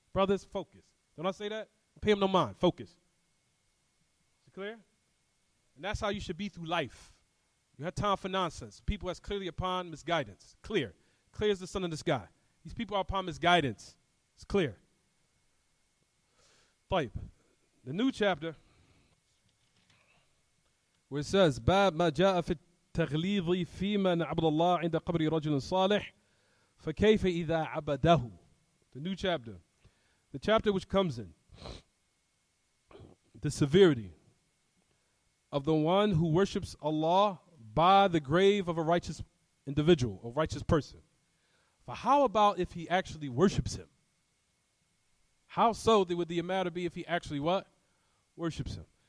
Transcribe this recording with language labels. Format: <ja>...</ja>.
<en>Brothers, focus. Don't I say that? Pay them no mind. Focus. Is it clear? And that's how you should be through life. You have time for nonsense. People that's clearly upon misguidance. Clear. Clear as the sun in the sky. These people are upon misguidance. It's clear.</en> <ar>طيب.</ar> <en>The new chapter, where it says,</en> <ar>باب ما جاء في التغليظ فيما نعبد الله عند قبر رجل صالح فكيف إذا عبده.</ar> <en>The new chapter. The chapter which comes in. The severity of the one who worships Allah by the grave of a righteous individual, a righteous person. But how about if he actually worships him? How so would the matter be if he actually what? Worships him.</en>